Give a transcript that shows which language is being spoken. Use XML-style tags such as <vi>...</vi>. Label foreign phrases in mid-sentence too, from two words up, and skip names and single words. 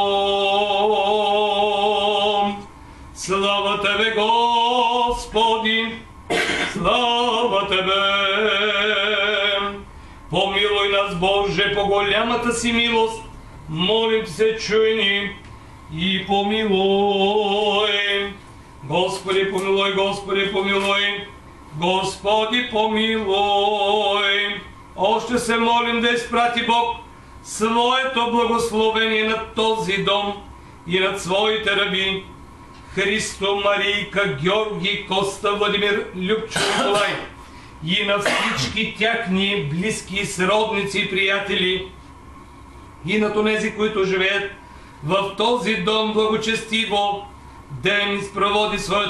<bg>Слава Тебе, Господи! Слава Тебе! Помилуй нас, Боже, по голямата си милост. Молим се, чуй ни и помилуй. Господи, помилуй, Господи, помилуй. Господи, помилуй. Още се молим да изпрати Бог своето благословение над този дом и над своите раби Христо, Марийка, Георги, Коста, Владимир, Любчо, Николай и на всички тяхни близки, сродници и приятели, и на онези, които живеят в този дом благочестиво, да им изпроводи своят</bg>